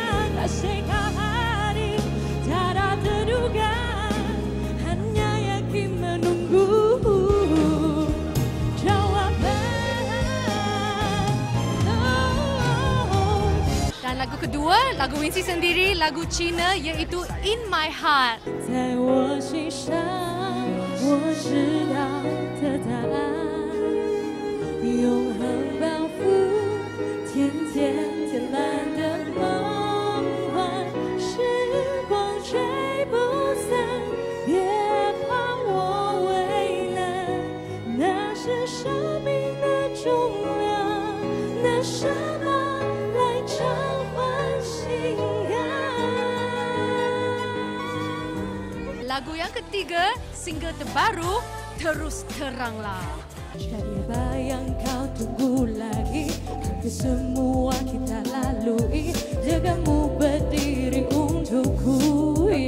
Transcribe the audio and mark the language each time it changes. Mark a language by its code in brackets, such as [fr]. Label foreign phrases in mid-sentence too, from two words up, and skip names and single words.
[ms] Kasih hari tak ada terduga, hanya yakin menunggu jawaban. Dan lagu kedua, lagu Wincy sendiri, lagu Cina iaitu In My Heart. [zh] 在我心上，我知道的答案，永恒保护，天天天蓝的梦幻，时光追不散，别怕我为难，那是生命的重量，拿什么来偿还心安。 [ms] Lagu yang ketiga, single terbaru, Terus Teranglah. Jadi bayang kau tunggu lagi, hampir semua kita lalui, jagamu berdiri untukku.